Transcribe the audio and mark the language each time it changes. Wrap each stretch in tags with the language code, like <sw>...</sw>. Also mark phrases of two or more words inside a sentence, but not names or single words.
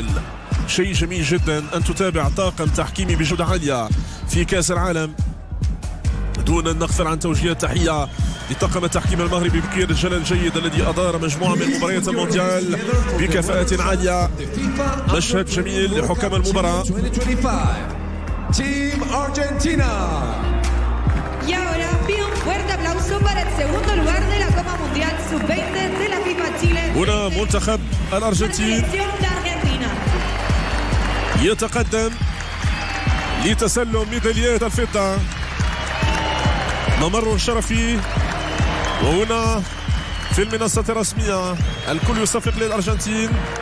<ar>شيء جميل جدا أن تتابع طاقم تحكيمي بجودة عالية في كأس العالم. دون أن نغفل عن توجيه التحية لطاقم التحكيم المغربي بقيادة جلال الجيد الذي أدار مجموعة من مباريات المونديال بكفاءة عالية. مشهد جميل لحكام المباراة.</ar> <en>Team Argentina.</en> <es>Y ahora pido un fuerte aplauso para el segundo lugar de la Copa Mundial Sub-20 de la FIFA Chile.</es> <ar>هنا منتخب الأرجنتين يتقدم لتسلم ميداليات الفضة. ممر شرفي، وهنا في المنصة الرسمية الكل يصفق للأرجنتين.</ar>